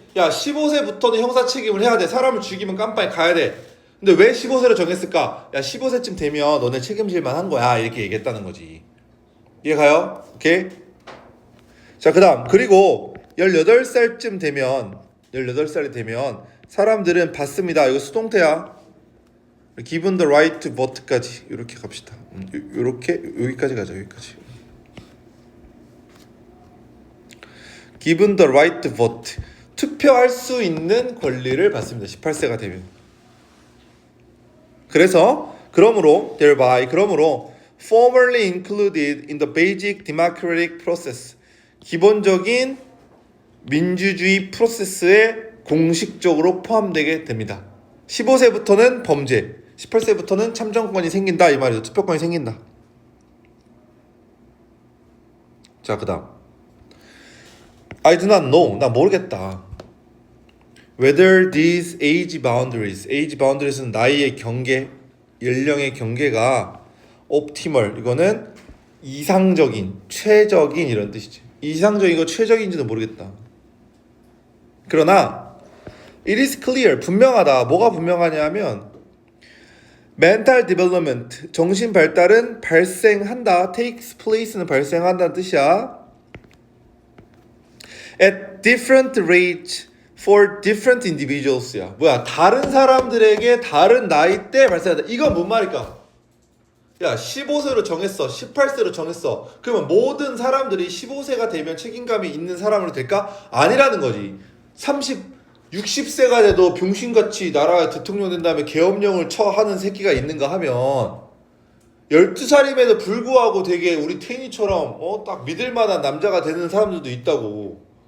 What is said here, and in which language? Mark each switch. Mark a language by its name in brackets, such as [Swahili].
[Korean] 야, 15세부터는 형사 책임을 해야 돼. 사람을 죽이면 깜빵에 가야 돼. 근데 왜 15세로 정했을까? 야, 15세쯤 되면 너네 책임질 만한 거야. 이렇게 얘기했다는 거지. 이해 가요? 오케이? 자, 그 다음. 그리고 18살쯤 되면 18살이 되면 사람들은 받습니다. 이거 수동태야. [English] Given the right to vote까지 [Korean] 이렇게 갑시다. 이렇게 여기까지 가자. 여기까지. [English] Given the right to vote. [Korean] 투표할 수 있는 권리를 받습니다. 18세가 되면. 그러므로 [English] formally included in the basic democratic process. [Korean] 기본적인 민주주의 프로세스에 공식적으로 포함되게 됩니다. 15세부터는 범죄, 18세부터는 참정권이 생긴다 이 말이죠. 투표권이 생긴다. 자, 그다음 [English] I do not know. [Korean] 나 모르겠다. [English] Whether these age boundaries는 [Korean] 나이의 경계, 연령의 경계가 [English] optimal. [Korean] 이거는 이상적인, 최적인 이런 뜻이지. 이상적이고 최적인지는 모르겠다. 그러나 [English] it is clear. [Korean] 분명하다. 뭐가 분명하냐면 [English] mental development. [Korean] 정신 발달은 발생한다. [English] takes place [Korean] 는 발생한다는 뜻이야. [English] at different rates for different individuals야. [Korean] 뭐야? 다른 사람들에게 다른 나이대 발생한다. 이건 뭔 말일까? 야, 15세로 정했어. 18세로 정했어. 그러면 모든 사람들이 15세가 되면 책임감이 있는 사람으로 될까? 아니라는 거지. 60세가 돼도 병신같이 나라 대통령 된 다음에 계엄령을 처하는 새끼가 있는가 하면 12살임에도 불구하고 되게 우리 태인이처럼 딱 믿을 만한 남자가 되는 사람들도 있다고.